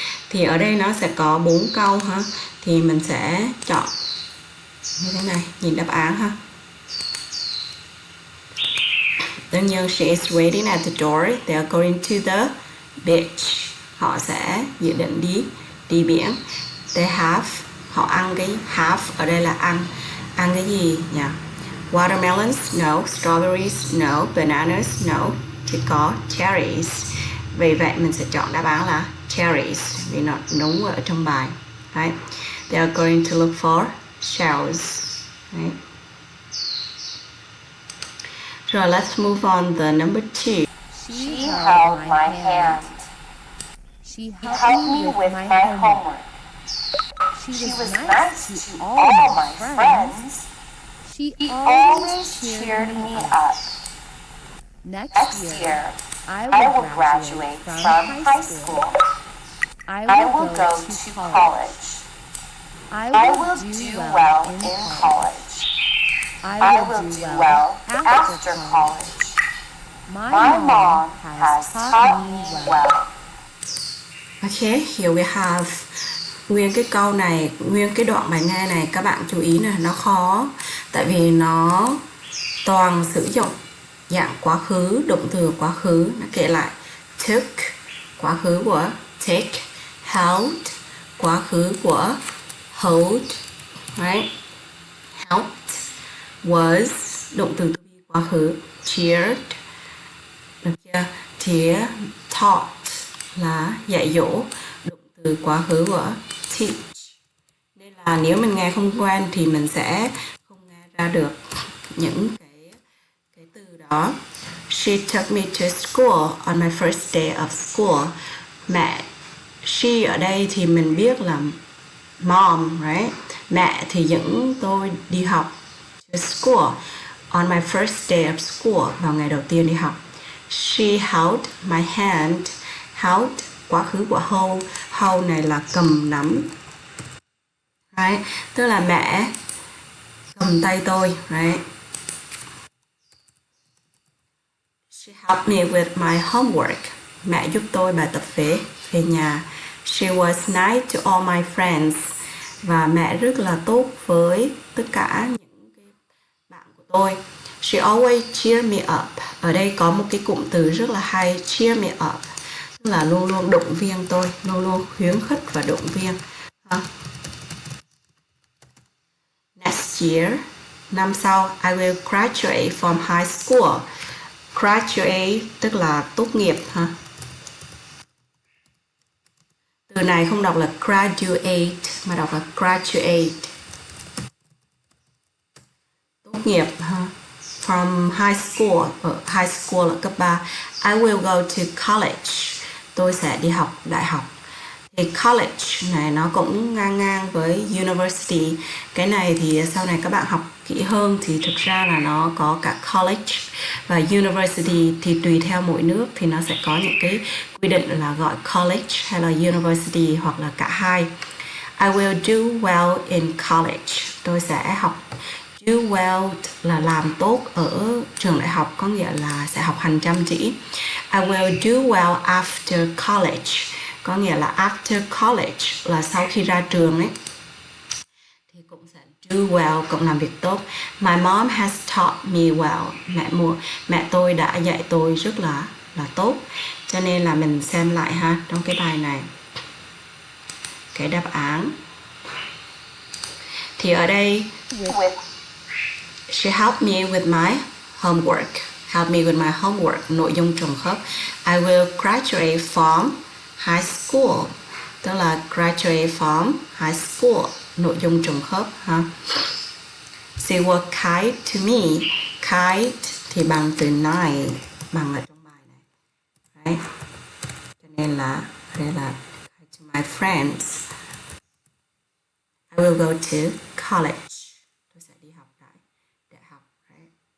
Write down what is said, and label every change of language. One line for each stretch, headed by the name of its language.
Vietnamese: Thì ở đây nó sẽ có 4 câu ha. Thì mình sẽ chọn như thế này, nhìn đáp án ha.
English: Đơn nhân, she is waiting at the door. They are going to the beach.
Vietnamese: Họ sẽ dự định đi biển.
English: They have,
Vietnamese: họ ăn cái have ở đây là ăn cái gì nhỉ?
English: Watermelons, no. Strawberries, no. Bananas, no.
Vietnamese: Chỉ có cherries. Vì vậy mình sẽ chọn đáp án là cherries, vì nó đúng ở trong bài.
English: Right? They are going to look for shells. Right? Rồi, let's move on the number 2. She held my hand. She helped me with my homework. She was nice to all my friends. She always cheered me up. Next year, I will graduate from high school. I will go to college. I will do well in college. I will do well after college. My mom has taught me well.
Vietnamese: Okay, here we have nguyên cái câu này, nguyên cái đoạn bài nghe này các bạn chú ý này, nó khó tại vì nó toàn sử dụng dạng quá khứ, động từ quá khứ. Nó kể lại took, quá khứ của take, held, quá khứ của hold, right? Helped, was, động từ to be quá khứ, cheered, được chưa? Thì taught là dạy dỗ, động từ quá khứ của teach. Nên là nếu mình nghe không quen thì mình sẽ không nghe ra được những cái từ đó.
English: She took me to school on my first day of school.
Vietnamese: Mẹ, she ở đây thì mình biết là mom, right? Mẹ thì dẫn tôi đi học
English: to school on my first day of school,
Vietnamese: vào ngày đầu tiên đi học.
English: She held my hand. Held,
Vietnamese: quá khứ của hold. Hold này là cầm nắm, right? Tức là mẹ cầm tay tôi, right?
English: She helped me with my homework.
Vietnamese: Mẹ giúp tôi bài tập về nhà.
English: She was nice to all my friends.
Vietnamese: Và mẹ rất là tốt với tất cả những cái bạn của tôi.
English: She always cheer me up.
Vietnamese: Ở đây có một cái cụm từ rất là hay, cheer me up, tức là luôn luôn động viên tôi, luôn luôn khuyến khích và động viên.
English: Next year,
Vietnamese: năm sau,
English: I will graduate from high school.
Vietnamese: Graduate tức là tốt nghiệp ha. Từ này không đọc là graduate mà đọc là graduate. Tốt nghiệp ha. From high school, ở high school là cấp 3.
English: I will go to college.
Vietnamese: Tôi sẽ đi học đại học. Thì college này nó cũng ngang ngang với university. Cái này thì sau này các bạn học kỹ hơn thì thực ra là nó có cả college và university, thì tùy theo mỗi nước thì nó sẽ có những cái quy định là gọi college hay là university hoặc là cả hai.
English: I will do well in college.
Vietnamese: Tôi sẽ học. Do well là làm tốt ở trường đại học, có nghĩa là sẽ học hành chăm chỉ.
English: I will do well after college,
Vietnamese: có nghĩa là after college là sau khi ra trường ấy thì cũng sẽ do well, cũng làm việc tốt.
English: My mom has taught me well.
Vietnamese: Mẹ tôi đã dạy tôi rất là tốt. Cho nên là mình xem lại ha, trong cái bài này cái đáp án thì ở đây
English: she helped me with my homework. Help me with my homework,
Vietnamese: nội dung trùng khớp.
English: I will graduate from high school,
Vietnamese: tức là
English: graduate from high school,
Vietnamese: nội dung trùng khớp ha.
English: She was kind to me.
Vietnamese: Kind thì bằng từ nice, bằng ở trong bài này, right? Cho nên là đây là
English: kind to my friends. I will go to college.
Vietnamese: Tôi sẽ đi học đại học,
English: right?